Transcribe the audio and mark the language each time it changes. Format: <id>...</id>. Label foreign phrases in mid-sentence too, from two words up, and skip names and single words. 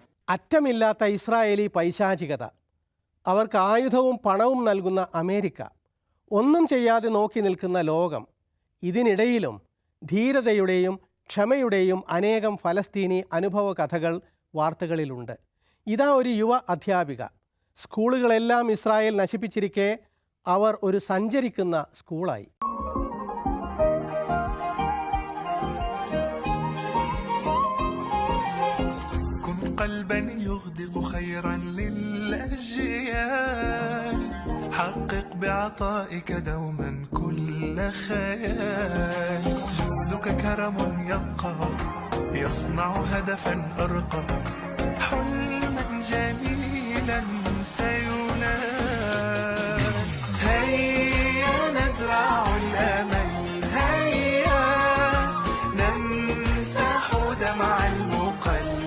<ml>അറ്റമില്ലാത്ത ഇസ്രായേലി പൈശാചികത, അവർക്ക് ആയുധവും പണവും നൽകുന്ന അമേരിക്ക, ഒന്നും ചെയ്യാതെ നോക്കി നിൽക്കുന്ന ലോകം. ഇതിനിടയിലും ധീരതയുടെയും ക്ഷമയുടെയും അനേകം ഫലസ്തീനി അനുഭവ കഥകൾ വാർത്തകളിലുണ്ട്. ഇതാ ഒരു യുവ അധ്യാപിക. സ്കൂളുകളെല്ലാം ഇസ്രായേൽ നശിപ്പിച്ചിരിക്കെ അവർ ഒരു സഞ്ചരിക്കുന്ന സ്കൂളായി.</ml> <ar>قلبا يغدق خيرا للأجيال حقق بعطائك دوما كل خيال جودك كرم يبقى يصنع هدفا أرقى حلما جميلا سينال هيا نزرع الأمل هيا نمسح دمع المقل</ar>